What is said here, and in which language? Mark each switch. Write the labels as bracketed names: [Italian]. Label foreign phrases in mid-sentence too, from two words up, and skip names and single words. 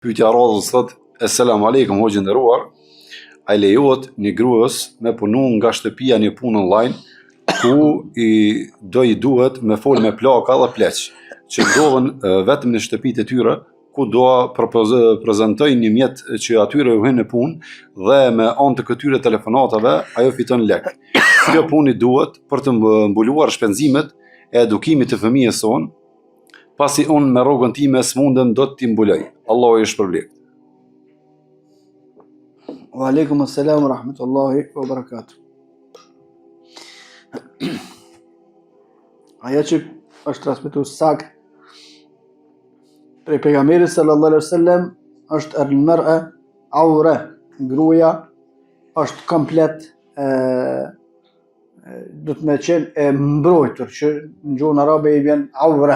[Albanian] Pyetja e radhës thot: [Arabic] سلام عليكم [Albanian] hoxhë nderuar, a lejohet një gruas me punu nga shtëpia një punë online ku i duhet me fol me plaka dhe pleq, që ndodhen vetëm në shtëpitë e tyre, ku do prezantoj një mjet që atyre u hyn në punë dhe me anë të këtyre telefonatave ajo fiton lek. Kjo punë i duhet për të mbuluar shpenzimet e edukimit të fëmijës son, pasi unë me rrogën time s'mundem do t'i mbuloj. Allahu i shpërbleft. [Arabic] وعليكم السلام ورحمة الله وبركاته. [Albanian] Aja që është transmetuar sakt prej pejgamberit [Arabic] صلى الله عليه وسلم [Albanian] është [Arabic] المرأة عورة, [Albanian] gruaja është komplet do të më qenë e mbrojtur, që në gjuhën arabe i vjen awra.